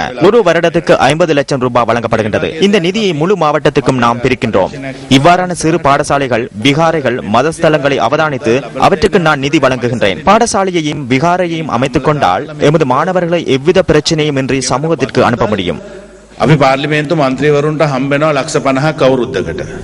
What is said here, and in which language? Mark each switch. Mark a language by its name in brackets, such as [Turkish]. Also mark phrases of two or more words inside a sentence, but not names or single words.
[Tamil] ஒரு வருடத்துக்கு 50 லட்சம் ரூபாய் வழங்கப்படுகின்றது. இந்த நிதியை முழு மாவட்டத்துக்கும் நாம் பிரிக்கின்றோம். இவ்வாறான சிறு பாடசாலைகள், விகாரைகள், மதஸ்தலங்களை அவதானித்து அவற்றுக்கு நான் நிதி வழங்குகின்றேன். பாடசாலையையும் விகாரையையும் அமைத்துக் கொண்டால் எமது மாணவர்களை எவ்வித பிரச்சனையும் இன்றி சமூகத்திற்கு அனுப்ப முடியும். [Sinhala] අපි පාර්ලිමේන්තු මන්ත්‍රීවරුන්ට හම්බ වෙනවා ලක්ෂ 50ක් අවුරුද්දකට.